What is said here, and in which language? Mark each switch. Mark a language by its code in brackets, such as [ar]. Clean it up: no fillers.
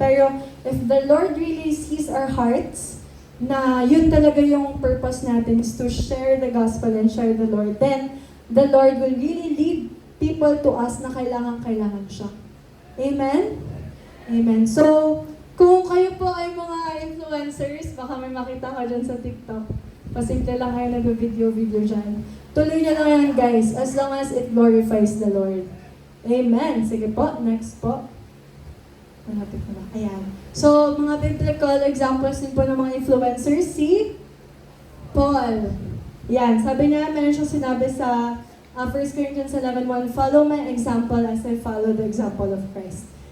[en] Pero if the Lord really sees our hearts, [tl] na yun talaga yung [en] purpose natin is to share the gospel and share the Lord, then the Lord will really lead people to us [tl] na kailangan siya. [en] Amen? Amen. [tl] So, kung kayo po ay mga influencers, baka may makita ka dyan sa TikTok. Pasimple lang kayo nag-video dyan. Tuloy nyo lang yan, [en] guys, as long as it glorifies the Lord. [tl] Amen. Sige po, next po. Malapit na ba? Ayan. So, mga biblical examples din po ng mga influencers, si Paul. Yan, sabi niya, meron siyang sinabi sa [en] 1 Corinthians 11:1, follow my example as I follow the example of Christ.